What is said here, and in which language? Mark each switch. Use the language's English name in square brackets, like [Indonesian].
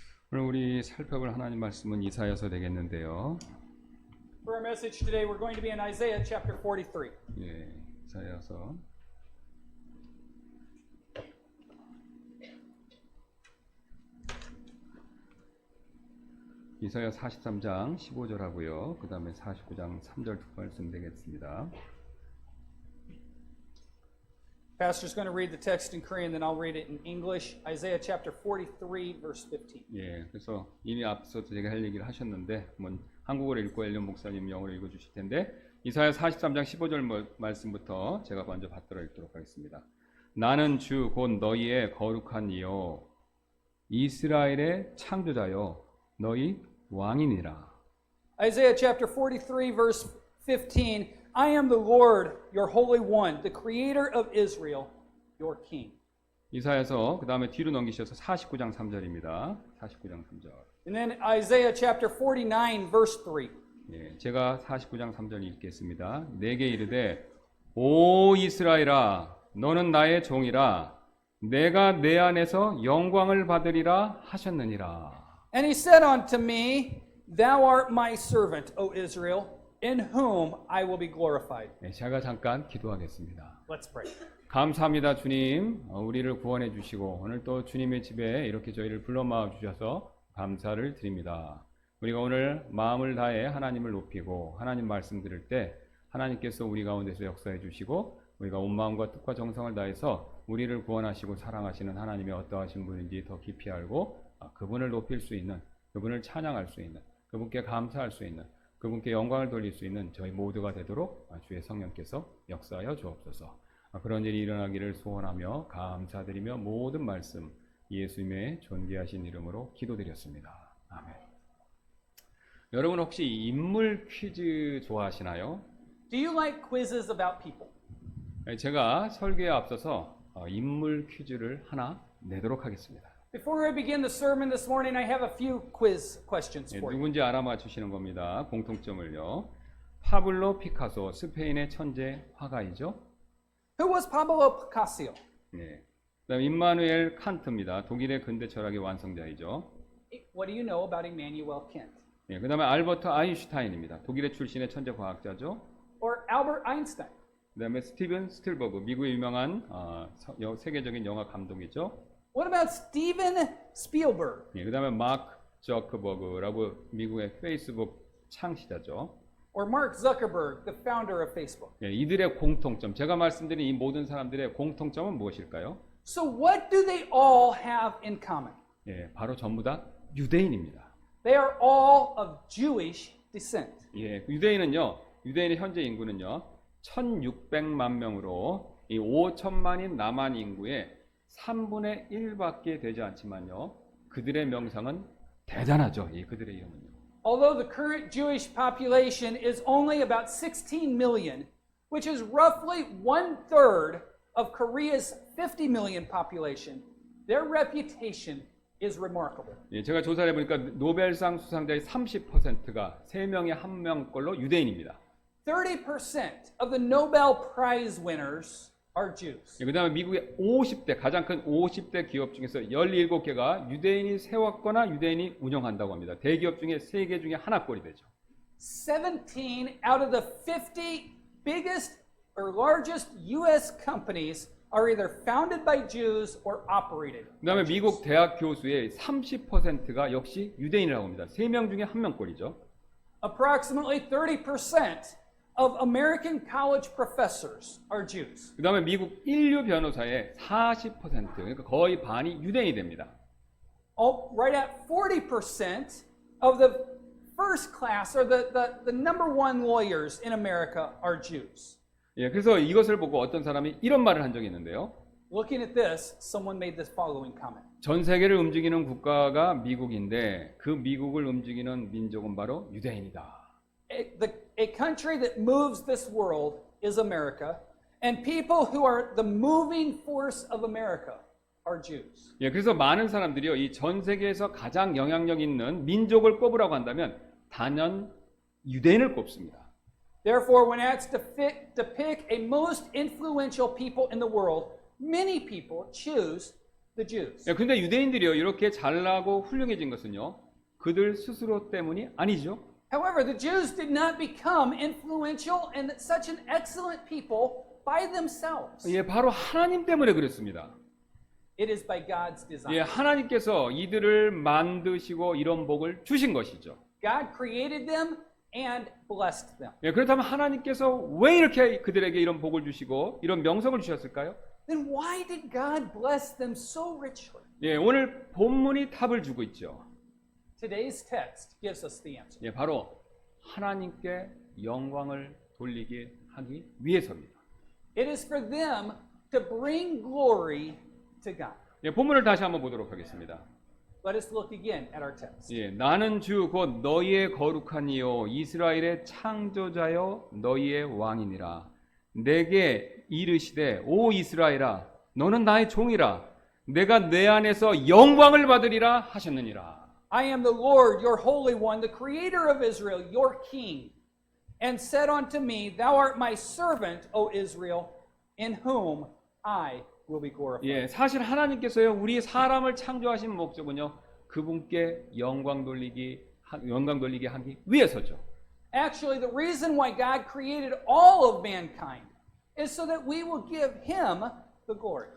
[Korean] 오늘 우리 살펴볼 하나님 말씀은 이사야서 되겠는데요. [English] For our message today, we're going to be in Isaiah chapter 43. [Korean] 예, 이사야서. 이사야 43장 15절하고요. 그 다음에 49장 3절 두 말씀 되겠습니다. [English] Pastor's going to read the text in Korean, then I'll read it in English. Isaiah chapter 43, verse 15. [Korean] 예, 그래서 이미 앞서 제가 할 얘기를 하셨는데 한번 한국어로 읽고 엘리온 목사님 영어로 읽어주실 텐데 이사야 43장 15절 말씀부터 제가 먼저 받들어 읽도록 하겠습니다. 나는 주 곧 너희의 거룩한 이요 이스라엘의 창조자요 너희 왕이니라. [English] Isaiah chapter 43, verse 15. I am the Lord, your Holy One, the Creator of Israel, your King. [Korean] 이사야서 그 다음에 뒤로 넘기셔서 49장 3절입니다. 49장 3절. [English] And then Isaiah chapter 49, verse 3. [Korean] 예, 제가 49장 3절 읽겠습니다. 내게 이르되 오 이스라엘아 너는 나의 종이라 내가 내 안에서 영광을 받으리라 하셨느니라. [English] And he said unto me, Thou art my servant, O Israel, in whom I will be glorified. [Korean] 예, 제가 잠깐 기도하겠습니다. [English] Let's pray. [Korean] 감사합니다 주님. 우리를 구원해 주시고 오늘 또 주님의 집에 이렇게 저희를 불러 모아 주셔서 감사를 드립니다. 우리가 오늘 마음을 다해 하나님을 높이고 하나님 말씀 들을 때 하나님께서 우리 가운데서 역사해 주시고 우리가 온 마음과 뜻과 정성을 다해서 우리를 구원하시고 사랑하시는 하나님이 어떠하신 분인지 더 깊이 알고 그분을 높일 수 있는, 그분을 찬양할 수 있는, 그분께 감사할 수 있는, 그분께 영광을 돌릴 수 있는 저희 모두가 되도록 주의 성령께서 역사하여 주옵소서. 그런 일이 일어나기를 소원하며 감사드리며 모든 말씀 예수님의 존귀하신 이름으로 기도드렸습니다. 아멘. 여러분 혹시 인물 퀴즈 좋아하시나요? [English] Do you like quizzes about people? [Korean] 제가 설교에 앞서서 인물 퀴즈를 하나 내도록 하겠습니다. [English] Before I begin the sermon this morning, I have a few quiz questions for you. [Korean] 누군지 알아맞히시는 겁니다. 공통점을요. 파블로 피카소, 스페인의 천재 화가이죠. [English] Who was Pablo Picasso? 네. [Korean] 그다음 임마누엘 칸트입니다. 독일의 근대 철학의 완성자이죠. [English] What do you know about Immanuel Kant? 네. [Korean] 그다음에 알버트 아인슈타인입니다. 독일의 출신의 천재 과학자죠. [English] Or Albert Einstein? [Korean] 그다음에 스티븐 스틸버그, 미국의 유명한 세계적인 영화 감독이죠. [English] What about Steven Spielberg? 네. [Korean] 그다음에 마크 저크버그라고 미국의 페이스북 창시자죠. [English] Or Mark Zuckerberg, the founder of Facebook? 네. [Korean] 이들의 공통점, 제가 말씀드린 이 모든 사람들의 공통점은 무엇일까요? [English] So what do they all have in common? [Korean] 예, 바로 전부 다 유대인입니다. [English] They are all of Jewish descent. [Korean] 예, 유대인의 현재 인구는요, 1,600만 명으로 이 5천만인 남한 인구의 3분의 1밖에 되지 않지만요, 그들의 명성은 대단하죠. 예, 그들의 이름은요. [English] Although the current Jewish population is only about 16 million, which is roughly 1/3 of Korea's 50 million population, their reputation is remarkable. [Korean] 예, 제가 조사를 해보니까 노벨상 수상자의 30%가 3명의 1명꼴로 유대인입니다. [English] 30% of the Nobel Prize winners are Jews. [Korean] 예, 그 다음에 미국의 50대, 가장 큰 50대 기업 중에서 17개가 유대인이 세웠거나 유대인이 운영한다고 합니다. 대기업 중에 3개 중에 하나꼴이 되죠. [English] 17 out of the 50 biggest or largest U.S. companies are either founded by Jews or operated. [Korean] 그 다음에 미국 대학 교수의 30%가 역시 유대인이라고 합니다. 3명 중에 1명꼴이죠. [English] Approximately 30% of American college professors are Jews. [Korean] 그 다음에 미국 인류 변호사의 40%, 그러니까 거의 반이 유대인이 됩니다. [English] Right at 40% of the first class or the number one lawyers in America are Jews. [Korean] 예, 그래서 이것을 보고 어떤 사람이 이런 말을 한 적이 있는데요. [English] Looking at this, someone made this following comment. [Korean] 전 세계를 움직이는 국가가 미국인데 그 미국을 움직이는 민족은 바로 유대인이다. [English] A country that moves this world is America, and people who are the moving force of America are Jews. [Korean] 예, 그래서 많은 사람들이요, 이 전 세계에서 가장 영향력 있는 민족을 꼽으라고 한다면 단연 유대인을 꼽습니다. [English] Therefore, when asked to pick a most influential people in the world, many people choose the Jews. [Korean] 예, 근데 유대인들이요 이렇게 잘나고 훌륭해진 것은요 그들 스스로 때문이 아니죠. [English] However, the Jews did not become influential and such an excellent people by themselves. [Korean] 예, 바로 하나님 때문에 그랬습니다. [English] It is by God's 예, design. [Korean] 하나님께서 이들을 만드시고 이런 복을 주신 것이죠. [English] God created them and blessed them. [Korean] 예, 그렇다면 하나님께서 왜 이렇게 그들에게 이런 복을 주시고 이런 명성을 주셨을까요? [English] Then why did God bless them so richly? [Korean] 예, 오늘 본문이 답을 주고 있죠. [English] Today's text gives us the answer. [Korean] 예, 바로 하나님께 영광을 돌리게 하기 위해서입니다. [English] It is for them to bring glory to God. [Korean] 예, 본문을 다시 한번 보도록 하겠습니다. [English] Let us look again at our text. [Korean] 예, 나는 주 곧 너희의 거룩한 이요 이스라엘의 창조자여 너희의 왕이니라. 내게 이르시되 오 이스라엘아 너는 나의 종이라. 내가 내 안에서 영광을 받으리라 하셨느니라. [English] I am the Lord, your Holy One, the Creator of Israel, your King, and said unto me, Thou art my servant, O Israel, in whom I will be glorified. [Korean] 예, 사실 하나님께서요 우리 사람을 창조하신 목적은요 그분께 영광 돌리게 하기 위해서죠. [English] Actually, the reason why God created all of mankind is so that we will give Him the glory.